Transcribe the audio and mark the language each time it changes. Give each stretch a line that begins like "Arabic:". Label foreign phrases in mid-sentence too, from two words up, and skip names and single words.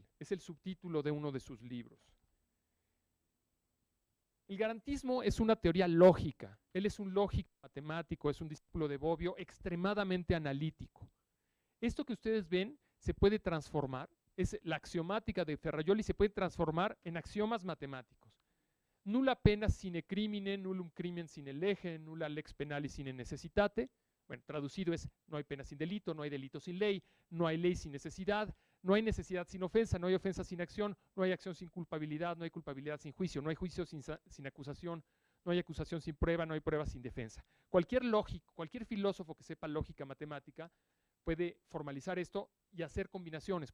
Spanish: Es el subtítulo de uno de sus libros. El garantismo es una teoría lógica. Él es un lógico matemático, es un discípulo de Bobbio, extremadamente analítico. Esto que ustedes ven se puede transformar, es la axiomática de Ferrajoli, se puede transformar en axiomas matemáticos.
Latin: Nulla pena sine crimine, nullum crimen sine lege, nulla lex penalis sine necessitate.
Spanish: Bueno, traducido es: no hay pena sin delito, no hay delito sin ley, no hay ley sin necesidad, no hay necesidad sin ofensa, no hay ofensa sin acción, no hay acción sin culpabilidad, no hay culpabilidad sin juicio, no hay juicio sin acusación, no hay acusación sin prueba, no hay prueba sin defensa. Cualquier lógico, cualquier filósofo que sepa lógica matemática puede formalizar esto y hacer combinaciones.